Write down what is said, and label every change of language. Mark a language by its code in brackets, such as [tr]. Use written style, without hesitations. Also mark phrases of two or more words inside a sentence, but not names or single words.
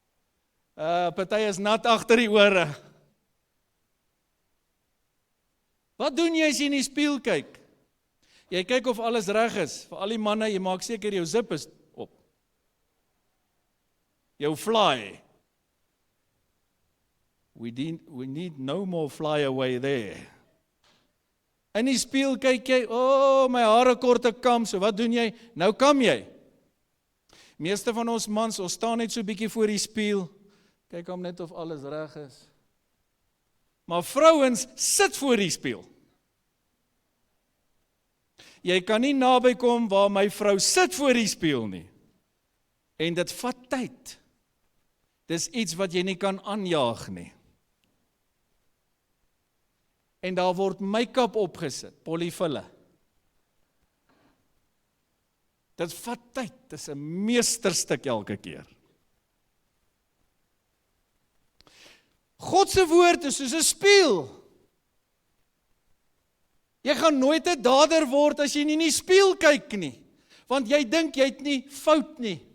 [af] Party is nat agter die ore. Wat doen jy as jy in die spieël kyk? Jy kyk of alles reg is. Vir al die manne, jy maak seker jou zip is op. Jou fly. [en] We need no more fly away there. [af] In die spieël kyk jy, my hare korte kam, so wat doen jy? Nou kam jy. Meeste van ons mans, ons staan net so bietjie voor die spieël, kyk hom net of alles reg is. Maar vrouens sit voor die spieël. Jy kan nie naby kom waar my vrou sit voor die spieël nie. En dit vat tyd. Dis iets wat jy nie kan aanjaag nie. En daar word make-up opgesit, polyfille. Dit vat tyd, dit is 'n meesterstuk elke keer. God se woord is soos 'n spieël. Jy gaan nooit 'n dader word as jy nie in die spieël kyk nie, want jy dink jy het nie fout nie.